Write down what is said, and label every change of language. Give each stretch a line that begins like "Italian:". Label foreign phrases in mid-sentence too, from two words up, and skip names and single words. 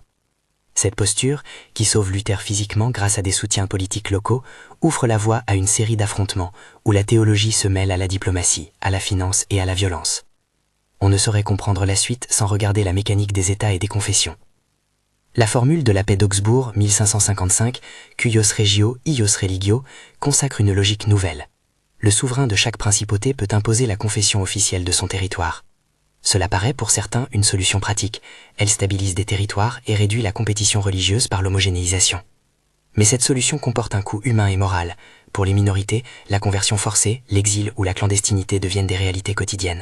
French: Cette posture, qui sauve Luther physiquement grâce à des soutiens politiques locaux, ouvre la voie à une série d'affrontements où la théologie se mêle à la diplomatie, à la finance et à la violence. On ne saurait comprendre la suite sans regarder la mécanique des États et des confessions. La formule de la paix d'Augsbourg, 1555,
Latin: cuios regio, ius religio,
French: consacre une logique nouvelle. Le souverain de chaque principauté peut imposer la confession officielle de son territoire. Cela paraît pour certains une solution pratique. Elle stabilise des territoires et réduit la compétition religieuse par l'homogénéisation. Mais cette solution comporte un coût humain et moral. Pour les minorités, la conversion forcée, l'exil ou la clandestinité deviennent des réalités quotidiennes.